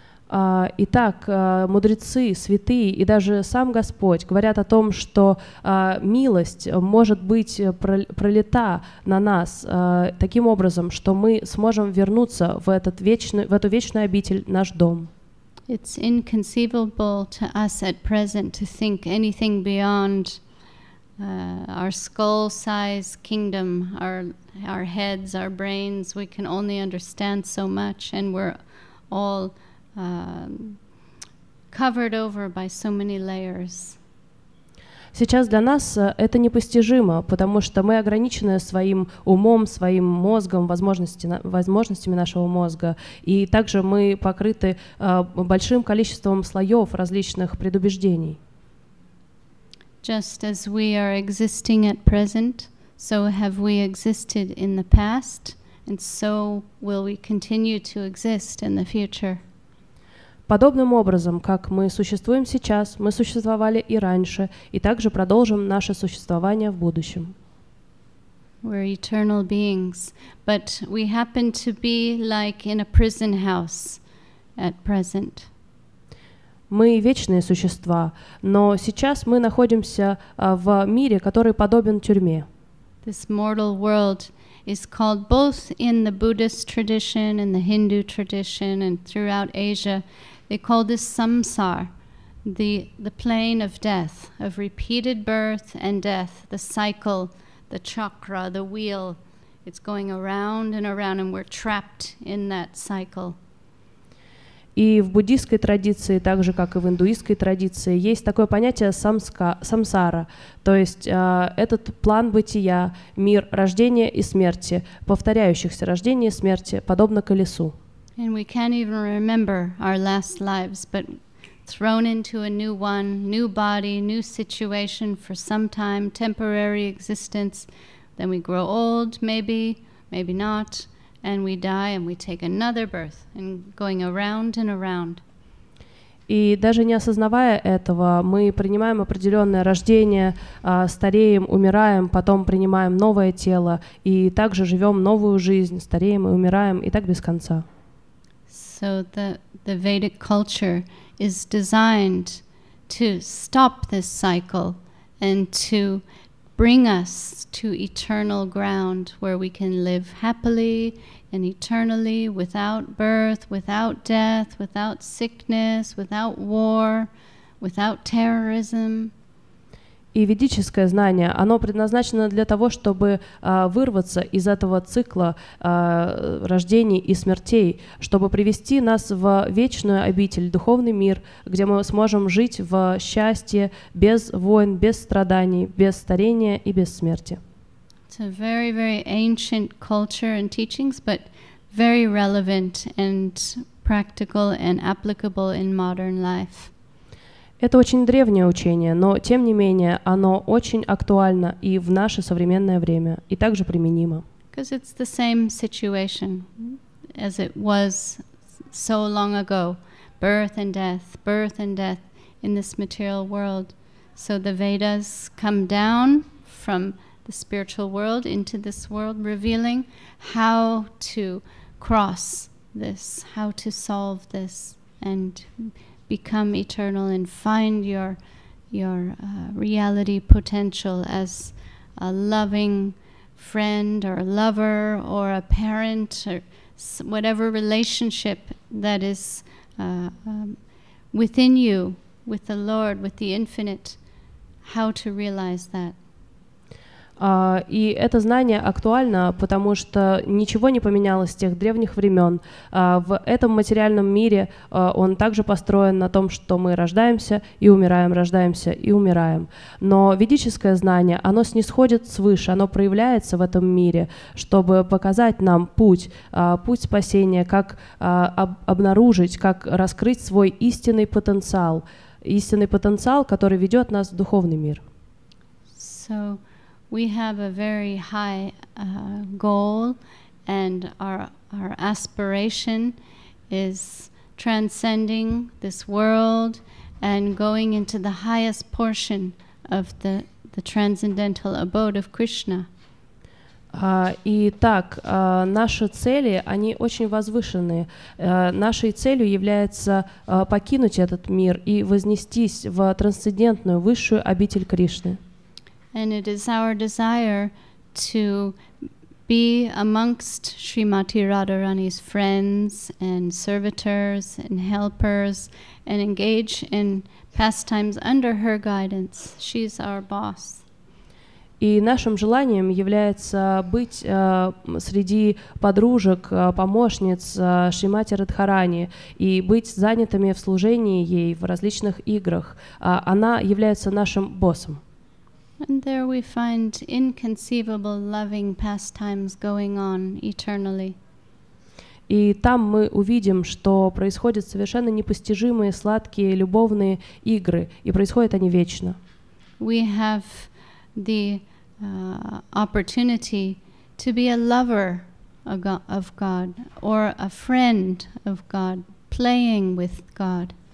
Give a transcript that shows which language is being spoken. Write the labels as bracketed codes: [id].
[ru] Итак, мудрецы, святые и даже сам Господь говорят о том, что милость может быть пролита на нас таким образом, что мы сможем вернуться в эту вечную обитель, наш дом. [en] It's inconceivable to us at present to think anything beyond our skull-sized kingdom, our heads, our brains. We can only understand so much, and we're all covered over by so many layers. [ru] Сейчас для нас это непостижимо, потому что мы ограничены своим умом, своим мозгом, возможностями нашего мозга, и также мы покрыты большим количеством слоев различных предубеждений. [en] Just as we are existing at present, so have we existed in the past, and so will we continue to exist in the future. [ru] Подобным образом, как мы существуем сейчас, мы существовали и раньше, и также продолжим наше существование в будущем. [en] We're eternal beings, but we happen to be like in a prison house at present. [ru] Мы вечные существа, но сейчас мы находимся в мире, который подобен тюрьме. [en] This mortal world is called both in the Buddhist tradition and the Hindu tradition and throughout Asia. They call this samsara, the plane of death, of repeated birth and death, the cycle, the chakra, the wheel. It's going around, and we're trapped in that cycle. [ru] И в буддийской традиции, так же как и в индуистской традиции, есть такое понятие самсара, то есть этот план бытия, мир рождения и смерти, повторяющихся рождения и смерти, подобно колесу. [en] And we can't even remember our last lives, but thrown into a new one, new body, new situation for some time, temporary existence. Then we grow old, maybe not, and we die and we take another birth, and going around and around. [ru] И даже не осознавая этого, мы принимаем определенное рождение, стареем, умираем, потом принимаем новое тело, и также живем новую жизнь, стареем и умираем, и так без конца. [en] So the Vedic culture is designed to stop this cycle and to bring us to eternal ground where we can live happily and eternally without birth, without death, without sickness, without war, without terrorism. [ru] И ведическое знание, оно предназначено для того, чтобы вырваться из этого цикла рождений и смертей, чтобы привести нас в вечную обитель, духовный мир, где мы сможем жить в счастье, без войн, без страданий, без старения и без смерти. [en] It's a very, very ancient culture and teachings, but very relevant and practical and applicable in modern life. [ru] Это очень древнее учение, но тем не менее оно очень актуально и в наше современное время, и также применимо. [en] Because it's the same situation as it was so long ago, birth and death in this material world. So the Vedas come down from the spiritual world into this world, revealing how to cross this, how to solve this, and become eternal and find your reality potential as a loving friend or a lover or a parent or whatever relationship that is within you, with the Lord, with the Infinite, how to realize that. [ru] И это знание актуально, потому что ничего не поменялось с тех древних времен. В этом материальном мире он также построен на том, что мы рождаемся и умираем, рождаемся и умираем. Но ведическое знание, оно снисходит свыше, оно проявляется в этом мире, чтобы показать нам путь спасения, как обнаружить, как раскрыть свой истинный потенциал, который ведет нас в духовный мир. [en] So we have a very high goal, and our aspiration is transcending this world and going into the highest portion of the transcendental abode of Krishna. [ru] Итак, наши цели, они очень возвышенные. Нашей целью является покинуть этот мир и вознестись в трансцендентную, высшую обитель Кришны. [en] And it is our desire to be amongst Shrimati Radharani's friends and servitors and helpers and engage in pastimes under her guidance. She's our boss. [ru] И нашим желанием является быть среди подружек, помощниц Шримати Радхарани и быть занятыми в служении ей в различных играх. Она является нашим боссом. [en] And there we find inconceivable loving pastimes going on eternally. [ru] И там мы увидим, что происходят совершенно непостижимые, сладкие, любовные игры, и происходят они вечно. [en] We have the opportunity to be a lover of God or a friend of God, playing with God.